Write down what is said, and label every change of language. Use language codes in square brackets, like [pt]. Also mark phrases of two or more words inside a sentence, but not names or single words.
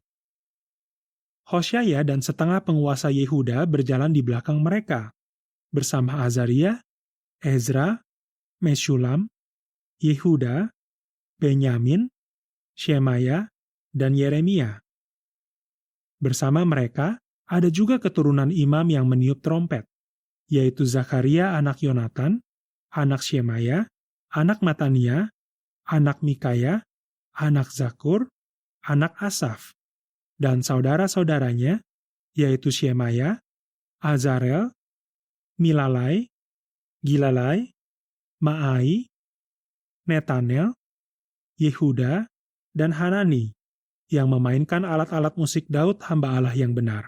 [id] Hoshaya dan setengah penguasa Yehuda berjalan di belakang mereka, bersama Azaria, Ezra, Meshulam, Yehuda, Benyamin, Shemaya, dan Yeremia. Bersama mereka, ada juga keturunan imam yang meniup trompet, yaitu Zakaria anak Yonatan, anak Shemaya, anak Matania, anak Mikaya, anak Zakur, anak Asaf, dan saudara-saudaranya, yaitu Shemaya, Azarel, Milalai, Gilalai, Maai, Netanel, Yehuda, dan Hanani, yang memainkan alat-alat musik Daud hamba Allah yang benar.